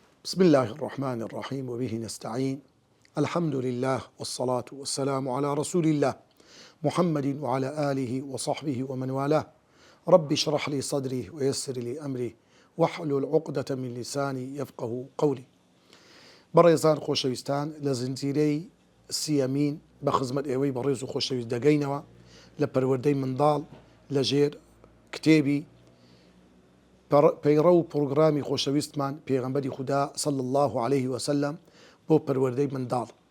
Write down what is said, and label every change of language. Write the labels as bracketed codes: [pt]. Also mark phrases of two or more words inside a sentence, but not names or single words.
[ar] بسم الله الرحمن الرحيم وبه نستعين. الحمد لله والصلاة والسلام على رسول الله محمد وعلى آله وصحبه ومن والاه. رب اشرح لي صدري ويسر لي أمري واحلل عقدة من لساني يفقه قولي. [ckb] بەڕێزان خۆشەویستان لە زنجیرەی سیەمین بە خزمەت ئێوەی بەڕێز و خۆشەویست دەگەینەوە لە پەروەردەی منداڵ لە ژێر کتێبی پەیڕە و پڕۆگرامی خۆشەویستمان پێغەمبەری خودا [ar] صلی الله عليه وسلم [ckb] بۆ پەروەردەی منداڵ.